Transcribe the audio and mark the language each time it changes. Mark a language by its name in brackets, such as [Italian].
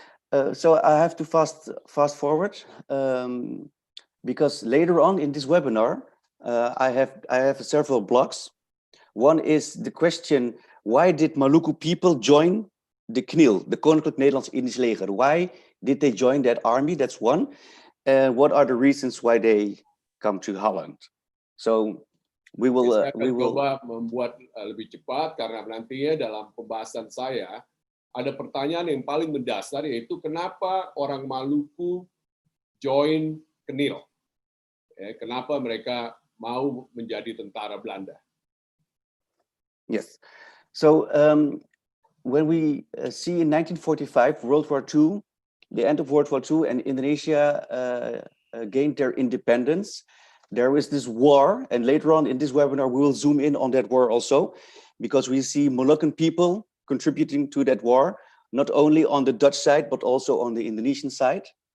[English] So I have to fast forward because later on in this webinar, I have several blocks. One is the question: why did Maluku people join the KNIL, the Koninklijk Nederlands Indisch Leger? Why did they join that army? That's one. And what are the reasons why they come to Holland? So we will. [Indonesian] Saya akan coba membuat lebih cepat karena nantinya dalam pembahasan saya ada pertanyaan yang paling mendasar, yaitu kenapa orang Maluku join Knil? Kenapa mereka mau menjadi tentara Belanda? [English] Yes. So when we see in 1945, World War II, the end of World War II, and Indonesia gained their independence, there is this war, and later on in this webinar, we will zoom in on that war also, because we see Moluccan people contributing to that war, not only on the Dutch side, but also on the Indonesian side.